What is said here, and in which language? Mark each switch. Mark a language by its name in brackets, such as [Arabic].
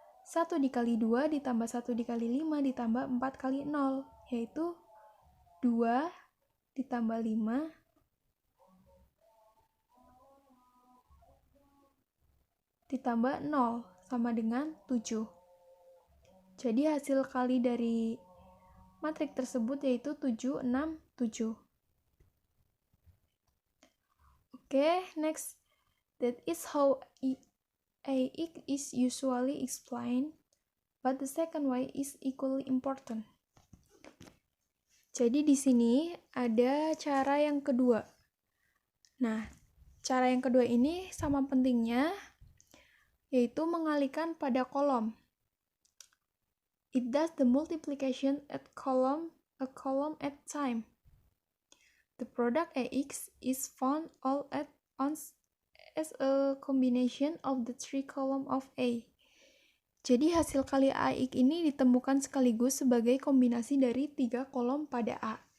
[Indonesian] 1 dikali 2 ditambah 1 dikali 5 ditambah 4 kali 0, yaitu 2 ditambah 5 ditambah 0 sama dengan 7. Jadi hasil kali dari matriks tersebut yaitu 7, 6, 7. [English] Oke, next. That is how AX is usually explained, but the second way is equally important. [Indonesian] Jadi di sini ada cara yang kedua. Nah, cara yang kedua ini sama pentingnya, yaitu mengalihkan pada kolom. [English] It does the multiplication at a column at time. The product AX is found all at once as a combination of the three column of A. [Indonesian] Jadi hasil kali AX ini ditemukan sekaligus sebagai kombinasi dari 3 kolom pada A.